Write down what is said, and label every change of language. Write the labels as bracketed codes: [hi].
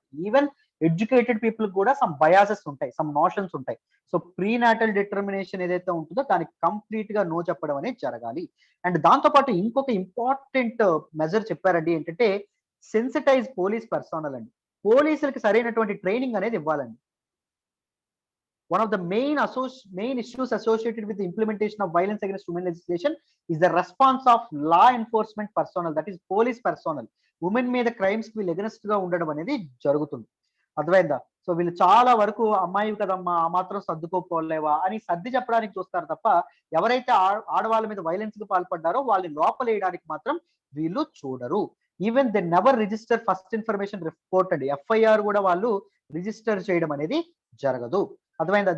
[te] But even educated people కూడా some biases ఉంటాయి, some notions ఉంటాయి. సో ప్రీనాటల్ డిటర్మినేషన్ ఏదైతే ఉంటుందో దానికి కంప్లీట్ గా నో చెప్పడం అనేది జరగాలి. అండ్ దాంతో పాటు ఇంకొక ఇంపార్టెంట్ మెజర్ చెప్పారండి, ఏంటంటే [en] sensitise police personnel [te] అండి. పోలీసులకి సరైనటువంటి ట్రైనింగ్ అనేది ఇవ్వాలండి. [en] One of the main issues associated with the implementation of violence against women legislation is the response of law enforcement personnel, that is police personnel. [te] Women మీద crimes కి వీళ్ళు against గా ఉండడం అనేది జరుగుతుంది. అర్థమైందా? సో వీళ్ళు చాలా వరకు అమ్మాయి కదమ్మా ఆ మాత్రం సర్దుకోపోలేవా అని సర్ది చెప్పడానికి చూస్తారు తప్ప ఎవరైతే ఆడవాళ్ళ మీద వైలెన్స్ కి పాల్పడ్డారో వాళ్ళని లోపలేయడానికి మాత్రం వీళ్ళు చూడరు. [en] even they never register first information report [te] అండి, ఎఫ్ఐఆర్ కూడా వాళ్ళు రిజిస్టర్ చేయడం అనేది జరగదు. అర్థమైందా?